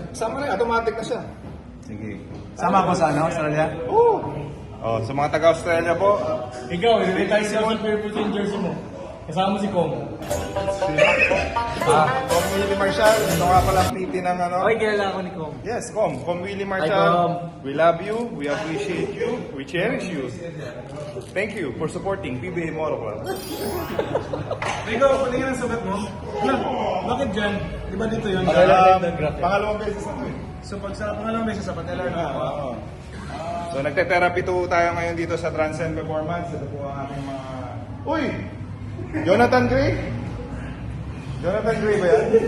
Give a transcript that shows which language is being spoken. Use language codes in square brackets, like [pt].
[tl] Sama na, automatic na siya. Sige. Sama ako sa ano, Australia? Oh, sa mga taga-Australia po, Ikaw, i-retire si Simon Fairfield yung jersey mo. Kasama mo si Kong. Kong Willie Marshall, ito nga pala ang titi ng ano. Ay, kilala ako ni Kong. Yes, Kong Willie [en] Hi, Marshall. Kong. We love you, we appreciate you, we cherish you. Thank you for supporting PBA Moto Club. [tl] Ikaw, patingin ang sugat mo. Ano? Bakit dyan? Di ba dito yun? Pangalawang beses na ito eh. So pag sa pangalawang beses sa Patelar na. Oo. So nagte-therapy to tayo ngayon dito sa Transcend Performance. Ito po ang aking mga... Uy! Jonathan Gray? Jonathan Gray ba yan?